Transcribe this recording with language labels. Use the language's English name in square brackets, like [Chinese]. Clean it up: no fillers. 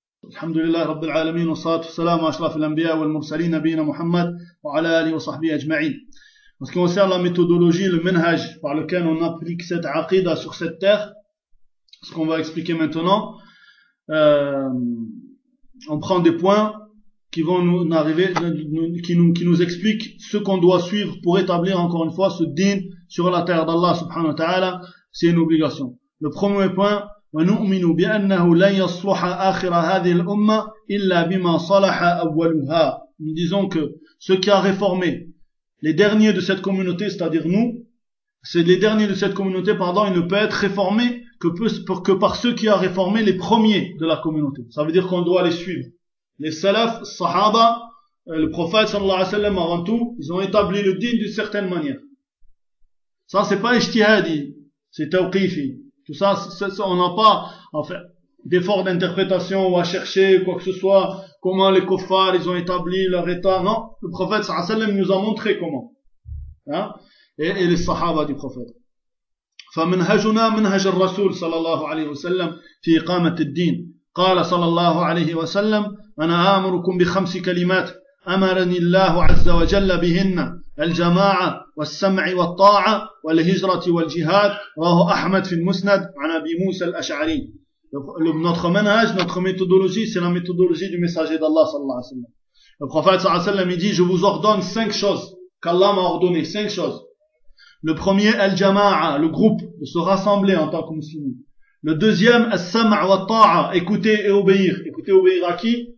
[Arabic] الحمد لله رب العالمين والصلاة والسلام على أشرف الأنبياء والمرسلين نبينا محمد وعلى آله وصحبه أجمعين. [French] Parce qu'on sait la méthodologie, le منهج par lequel on applique cette عقيدة sur cette terre, ce qu'on va expliquer maintenant, on prend des points qui vont nous arriver, qui nous expliquent ce qu'on doit suivre pour établir encore une fois ce din sur la terre d'Allah subhanahu wa ta'ala. C'est une obligation. Le premier point, [Arabic] ونؤمن بأنه لن يصلح آخر هذه الأمة إلا بما صلح أولها. [French] Nous disons que ce qui a réformé les derniers de cette communauté, c'est-à-dire nous, c'est les derniers de cette communauté, pardon, il ne peut être réformé que par ceux qui a réformé les premiers de la communauté. Ça veut dire qu'on doit les suivre. Les salaf, sahaba, le prophète sallallahu alayhi wa sallam avant tout, ils ont établi le din d'une certaine manière. Ça, c'est pas ijtihadi, c'est tawqifi. Tout ça, on n'a pas enfin, d'effort d'interprétation ou à chercher quoi que ce soit, comment les kuffars, ils ont établi leur état. Non, le prophète sallallahu alayhi wa sallam nous a montré comment. Hein? Et les sahaba du prophète. [Arabic] فَمِنْهَجُنَا مِنْهَجَ الرَّسُولِ صَلَى اللَّهُ عَلَيْهِ وَسَلَّمْ فِي إِقَامَةِ الدِّينِ قال صلى الله عليه وسلم أنا آمركم بخمس كلمات أمرني الله عز وجل بهن الجماعة والسمع والطاعة والهجرة والجهاد رواه أحمد في المسند عن أبي موسى الأشعري. [French] Notre manhaj, notre méthodologie, c'est la méthodologie du messager d'Allah صلى الله عليه وسلم. Le prophète صلى الله عليه وسلم il dit je vous ordonne cinq choses qu'Allah m'a ordonné, cinq choses. Le premier, al-jama'a, le groupe, de se rassembler en tant que musulman. Le deuxième, al-sam'a wa ta'a, écouter et obéir. Écouter et obéir à qui?